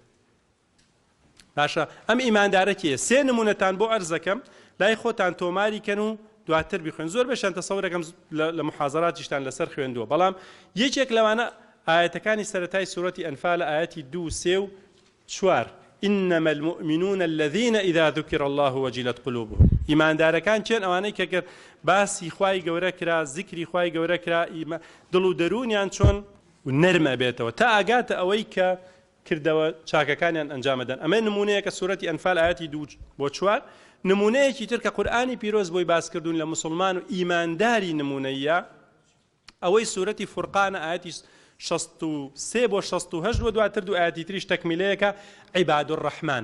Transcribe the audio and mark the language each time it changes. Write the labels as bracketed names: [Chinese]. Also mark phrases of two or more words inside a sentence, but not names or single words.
[Central Kurdish] باشە ئەم ئیماندارە کێیە؟ سێ نمونەتان بۆ عەرزەکەم لای خۆتان تۆماری کەن و دواتر بیخوێن. زۆر بەشان تەسەوورەکەم لە محاضەراتیشتان لەسەر خوێندووە، بەڵام یەکێک لەوانە ئاەتەکانی سەرەتای سوورەتی ئەنفال ئاەتی 2 3 و 4 [Arabic] إنما المؤمنون الذين إذا ذكر الله وجلت قلوبهم. [Central Kurdish] ئیماندارەکان چێن؟ ئەوانەی کە باسی خوای گەورە کرا، ذیکری خوای گەورە کرا، دڵ و دەرونیان چۆن نەرمە بێتەوە تا ئاگاتە ئەوەی کە کردەوە چاکەکانیان ئەنجامەدەن. ئەمە نمونەیە کە سوورەتی ئەنفال ئاەتی 2 بۆ 4. نمونەیەکی تر کە قورئانی پیرۆز بۆی باسکردوون لە مسلمان و ئیمانداری نمونەیە ئەوەی سوورەتی فورقانە ئاەتی 63 بۆ 68 و دواتر دوو ئاەتی تریش تەکمیلەیەکە [Arabic] عیباد الرحمن.